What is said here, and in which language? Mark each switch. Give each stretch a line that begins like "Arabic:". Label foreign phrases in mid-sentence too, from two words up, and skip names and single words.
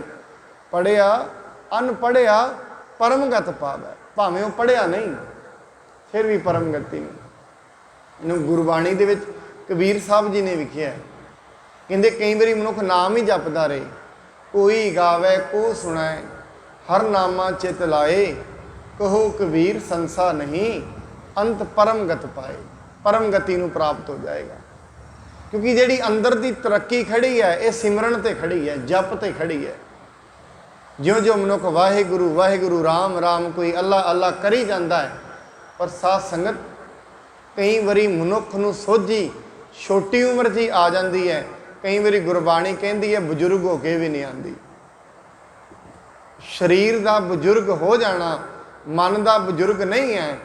Punjabi: ਪੜ੍ਹਿਆ ਅਨਪੜ੍ਹਿਆ ਪਰਮਗਤ ਪਾਵੈ। ਭਾਵੇਂ ਉਹ ਪੜ੍ਹਿਆ ਨਹੀਂ ਫਿਰ ਵੀ ਪਰਮਗਤੀ ਨਹੀਂ। ਇਹਨੂੰ ਗੁਰਬਾਣੀ ਦੇ ਵਿੱਚ ਕਬੀਰ ਸਾਹਿਬ ਜੀ ਨੇ ਲਿਖਿਆ, ਕਹਿੰਦੇ ਕਈ ਵਾਰੀ ਮਨੁੱਖ ਨਾਮ ਹੀ ਜਪਦਾ ਰਹੇ, ਕੋਈ ਗਾਵੇ ਕੋ ਸੁਣੈ ਹਰ ਨਾਮਾ ਚਿਤ ਲਾਏ, ਕਹੋ ਕਬੀਰ ਸੰਸਾ ਨਹੀਂ ਅੰਤ ਪਰਮ ਗਤ ਪਾਏ। ਪਰਮ ਗਤਿ ਨੂੰ ਪ੍ਰਾਪਤ ਹੋ ਜਾਏਗਾ। क्योंकि ਜਿਹੜੀ अंदर ਦੀ ਤਰੱਕੀ ਖੜੀ ਹੈ ਯੇ ਸਿਮਰਨ ਤੇ ਖੜੀ ਹੈ, ਜਪ ਤੇ ਖੜੀ ਹੈ। ਜਿਉਂ ਜਿਉਂ ਮਨੁੱਖ ਵਾਹਿਗੁਰੂ ਵਾਹਿਗੁਰੂ ਰਾਮ ਰਾਮ ਕੋਈ ਅੱਲਾ ਅੱਲਾ ਕਰੀ ਜਾਂਦਾ ਹੈ, ਪਰ ਸਾਧ ਸੰਗਤ ਕਈ ਵਾਰੀ ਮਨੁੱਖ ਨੂੰ ਸੋਝੀ ਛੋਟੀ ਉਮਰ 'ਚ ਹੀ ਆ ਜਾਂਦੀ ਹੈ। ਕਈ ਵਾਰੀ ਗੁਰਬਾਣੀ ਕਹਿੰਦੀ ਹੈ ਬਜ਼ੁਰਗ ਹੋ ਕੇ ਵੀ ਨਹੀਂ ਆਉਂਦੀ। ਸਰੀਰ ਦਾ ਬਜ਼ੁਰਗ ਹੋ ਜਾਣਾ, ਮਨ ਦਾ ਬਜ਼ੁਰਗ ਨਹੀਂ ਹੈ।